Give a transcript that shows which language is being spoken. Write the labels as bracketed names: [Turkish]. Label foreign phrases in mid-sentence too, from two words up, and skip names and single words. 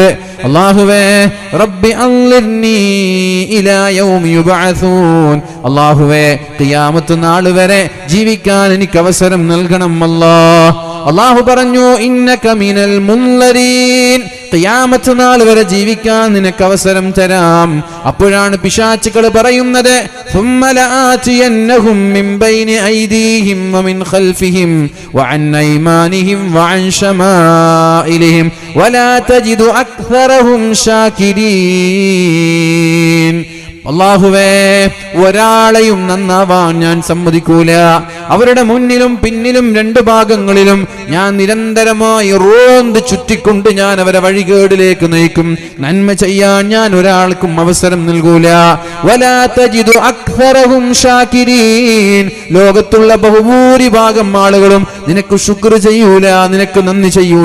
[Malayalam] അള്ളാഹുവേ, [Arabic] رب أنظرني إلى يوم يبعثون, [Malayalam] അള്ളാഹുവേ, ഖിയാമത്ത് നാൾ വരെ ജീവിക്കാൻ എനിക്ക് അവസരം നൽകണം അല്ലാഹ്. അള്ളാഹു പറഞ്ഞു, [Arabic] إنك من المنظرين, [Malayalam] ഖിയാമത്ത് നാൾ വരെ ജീവിക്കാൻ നിനക്ക് അവസരം തരാം. അപ്പോഴാണ് പിശാചുക്കൾ പറയുന്നത്, [Arabic] ثم لآتينهم من بين أيديهم ومن خلفهم وعن أيمانهم وعن شمائلهم ولا تجد أكثرهم شاكرين. [Malayalam] അല്ലാഹുവേ, ഒരാളെയും നന്നാവാൻ ഞാൻ സമ്മതിക്കൂല. അവരുടെ മുന്നിലും പിന്നിലും 2 ഭാഗങ്ങളിലും ഞാൻ നിരന്തരമായി റോന്ത് ചുറ്റിക്കൊണ്ട് ഞാൻ അവരെ വഴികേടിലേക്ക് നയിക്കും. നന്മ ചെയ്യാൻ ഞാൻ ഒരാൾക്കും അവസരം നൽകൂല. [Arabic] ولا تجد أكثرهم شاكرين, [Malayalam] ലോകത്തുള്ള ബഹുഭൂരിഭാഗം ആളുകളും നിനക്ക് ശുക്ർ ചെയ്യൂല, നിനക്ക് നന്ദി ചെയ്യൂല.